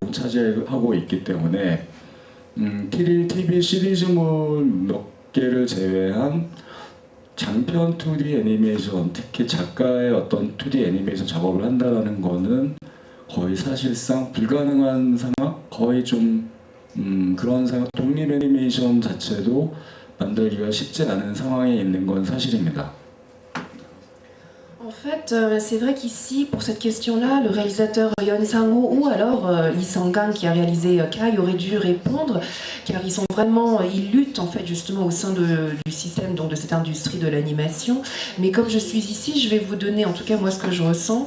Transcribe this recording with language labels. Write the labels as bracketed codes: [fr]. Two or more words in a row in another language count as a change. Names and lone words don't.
[ko] 차지하고 있기 때문에 TV 시리즈물 몇 개를 제외한 장편 2D 애니메이션, 특히 작가의 어떤 2D 애니메이션 작업을 한다는 거는 거의 사실상 불가능한 상황, 거의 좀 그런 상황, 독립 애니메이션 자체도 만들기가 쉽지 않은 상황에 있는 건 사실입니다. [fr] En fait, c'est vrai qu'ici, pour cette question-là, le réalisateur Yeon Sang-ho ou alors Lee Sang-gang qui a réalisé Kai aurait dû répondre, car ils luttent en fait justement au sein du système, donc de cette industrie de l'animation. Mais comme je suis ici, je vais vous donner en tout cas moi ce que je ressens.